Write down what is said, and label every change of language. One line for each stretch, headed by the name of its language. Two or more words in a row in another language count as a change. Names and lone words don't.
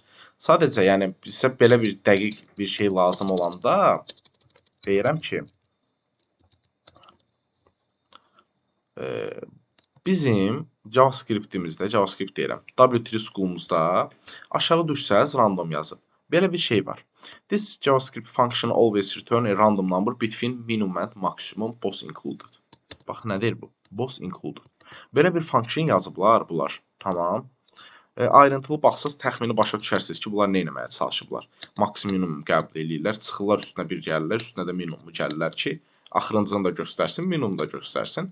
Azerbaijani: Sadəcə yəni bizə belə bir dəqiq bir şey lazım olanda deyirəm ki, bizim JavaScript-imizdə, JavaScript deyirəm, W3 School-umuzda aşağı düşsəz random yazıb. Belə bir şey var.
English: This JavaScript function always return a random number between minimum and maximum both included.
Azerbaijani: Bax, nədir bu?
English: Both included.
Azerbaijani: Belə bir function yazıblar bunlar. Tamam. Ayrıntılı baxsız təxmini başa düşərsiniz ki, bunlar nə etməyə çalışıblar. Maksimum qəbul edirlər, çıxırlar üstünə bir gəlirlər, üstünə də minimumu gəlirlər ki, axırıncını da göstərsin, minimumu da göstərsin.